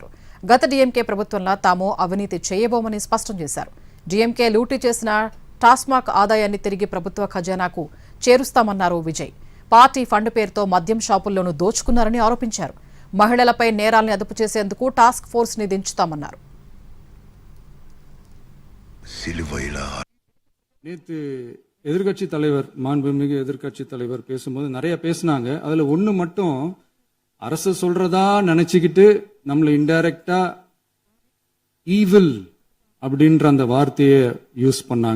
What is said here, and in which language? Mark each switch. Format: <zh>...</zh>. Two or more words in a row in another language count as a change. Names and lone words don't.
<te>గత డీఎంకే ప్రభుత్వంలో తాము అవినీతి చేయబోమని స్పష్టం చేశారు. డీఎంకే లూటీ చేసిన టాస్మాక్ ఆదాయాన్ని తిరిగి ప్రభుత్వ ఖజానాకు చేరుస్తామన్నారు విజయ్.</te> <en>party fund</en> <te>పేరుతో మద్యం షాపుల్లోనూ దోచుకున్నారని ఆరోపించారు. మహిళలపై నేరాల్ని అదుపు చేసేందుకు</te> <en>task force</en> <te>ని దించుతామన్నారు.</te> <ta>எதிர்கட்சி தலைவர், மாண்புமிகு எதிர்கட்சி தலைவர் பேசும்போது நிறைய பேசினாங்க. அதுல ஒண்ணு மட்டும் அரசு சொல்றதா நினைச்சுக்கிட்டு நம்மள இன்டைரக்டா ஈவில் அப்படின்ற அந்த வார்த்தையை யூஸ் பண்ணாங்க.</ta>